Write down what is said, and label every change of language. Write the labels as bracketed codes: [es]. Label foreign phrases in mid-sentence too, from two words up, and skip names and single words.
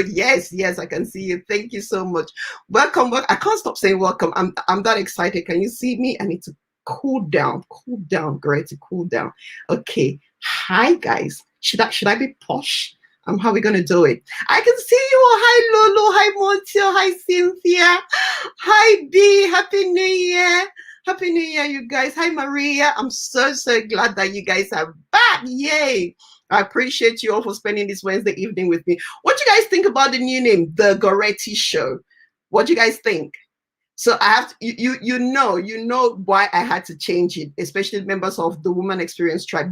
[en] Yes, I can see you. Thank you so much. Welcome. I can't stop saying welcome. I'm that excited. Can you see me? I need to cool down, Goretti, cool down. Okay. Hi guys. Should I be posh? How are we gonna do it? I can see you all. Hi Lolo, hi Montio, hi Cynthia, hi B. Happy New Year. Happy New Year, you guys. Hi Maria. I'm so glad that you guys are back. Yay. I appreciate you all for spending this Wednesday evening with me. What do you guys think about the new name, the Goretti Show? What do you guys think? So I have to, you know why I had to change it, especially members of the Woman Experience Tribe.